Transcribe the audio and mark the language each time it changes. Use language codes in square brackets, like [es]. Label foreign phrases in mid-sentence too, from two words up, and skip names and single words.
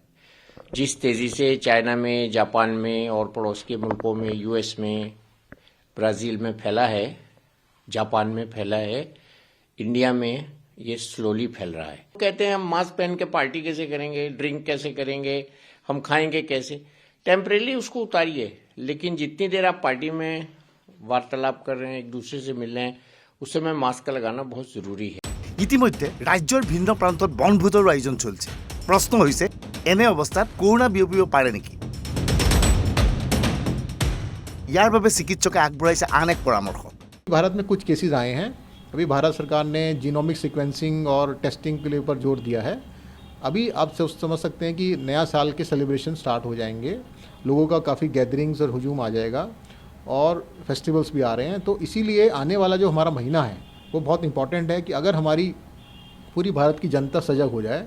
[hi] जिस तेजी से चाइना में, जापान में और पड़ोस के मुल्कों में, यूएस में, ब्राज़ील में फैला है, जापान में फैला है, इंडिया में ये स्लोली फैल रहा है। कहते हैं हम मास्क पहन के पार्टी कैसे करेंगे, ड्रिंक कैसे करेंगे, हम खाएंगे कैसे। टेम्परेली उसको उतारिए, लेकिन जितनी देर आप पार्टी में वार्तालाप कर रहे हैं, एक दूसरे से मिल रहे हैं, उस समय मास्क लगाना बहुत जरूरी है। [as] ইতিমধ্যে ৰাজ্যৰ ভিন্ন প্ৰান্তত বনভোজৰো আয়োজন চলিছে। প্ৰশ্ন হৈছে, এনে অৱস্থাত কৰোনা বিয়পিব পাৰে নেকি? ইয়াৰ বাবে চিকিৎসকে আগবঢ়াইছে আন এক পৰামৰ্শ। [hi] भारत में कुछ केसेस आए हैं। अभी भारत सरकार ने [en] genomic sequencing [hi] और टेस्टिंग के लिए ऊपर जोर दिया है। अभी आप समझ सकते हैं कि नया साल के [en] celebration start [hi] हो जाएंगे, लोगों का काफ़ी गैदरिंग्स और हुजूम आ जाएगा और फेस्टिवल्स भी आ रहे हैं। तो इसीलिए आने वाला जो हमारा महीना है वो बहुत इंपॉर्टेंट है कि अगर हमारी पूरी भारत की जनता सजग हो जाए।